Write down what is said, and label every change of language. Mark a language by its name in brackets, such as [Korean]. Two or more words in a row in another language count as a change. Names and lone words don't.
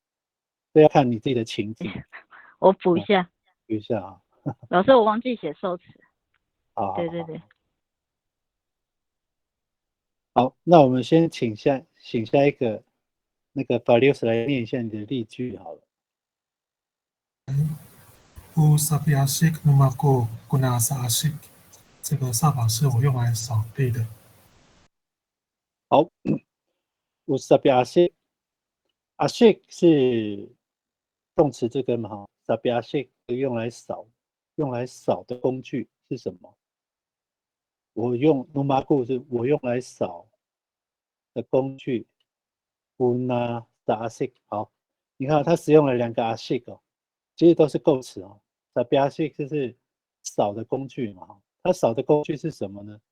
[Chinese] 这要看你自己的情境。我补一下，补一下啊。老师我忘记写受词。好，对对对。好，那我们先请下一个那个法利斯来念一下你的例句好了。 [Amis] Usabi asik numaku gunasa asik， [Chinese] 这个扫把是我用来扫地的。好 ， [Amis] Usabi asik， [Chinese] asik 是动词这根嘛哈 ， [Amis] Usabi asik [Chinese] 用来扫的工具是什么？我用 numaku 是我用来扫的工具 ， [Amis] gunasa asik。 [Chinese] 好，你看它使用了2个 asik 哦，其实都是构词哦。 [Amis] Usabi asik [Chinese] 就是扫的工具嘛，它扫的工具是什么呢？